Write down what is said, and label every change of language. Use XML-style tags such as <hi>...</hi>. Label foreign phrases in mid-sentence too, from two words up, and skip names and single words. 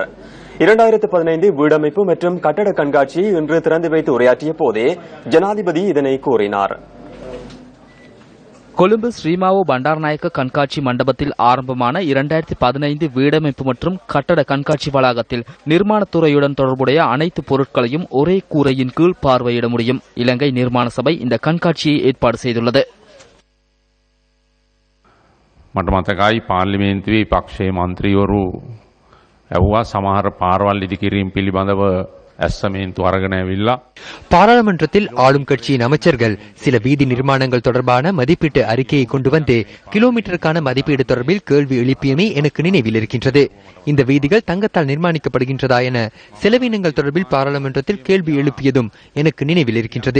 <ta>2015 வீடமைப்பு மற்றும் கட்டட கண்காட்சியை இன்று திறந்து வைத்து உரையாற்றிய போதே ஜனாதிபதி இதனை கூறினார். கொழும்பு ஸ்ரீமாவோ பண்டாரநாயக்க கண்காட்சி மண்டபத்தில் ஆரம்பமான 2015 வீடமைப்பு மற்றும் கட்டட கண்காட்சி வளாகத்தில் நிர்மாணத்துறையுடன் தொடர்புடைய அனைத்து பொருட்களையும் ஒரே கூரையின் கீழ் பார்வையிட முடியும். இலங்கை நிர்மாண சபை இந்த கண்காட்சியை ஏற்பாடு செய்துள்ளது.</ta> <si>මට මතකයි පාර්ලිමේන්තුවේ පක්ෂයේ මන්ත්‍රීවරු ඇහුවා සමහර පාරවල් ඉදිකිරීම පිළිබඳව ඇස්සමේන්තු අරගෙන ඇවිල්ලා</si> <ta>பாராளுமன்றத்தில் ஆளும் கட்சியின் அமைச்சர்கள் சில வீதி நிர்மாணங்கள் தொடர்பான மதிப்பீட்டு அறிக்கையை கொண்டு வந்து கிலோமீட்டருக்கான மதிப்பீடு தொடர்பில் கேள்வி எழுப்பியமே எனக்கு நினைவில் இருக்கின்றது. இந்த வீதிகள் தங்கத்தால் நிர்மாணிக்கப்படுகின்றதா என செலவினங்கள் தொடர்பில் பாராளுமன்றத்தில் கேள்வி எழுப்பியதும் எனக்கு நினைவில் இருக்கின்றது.</ta>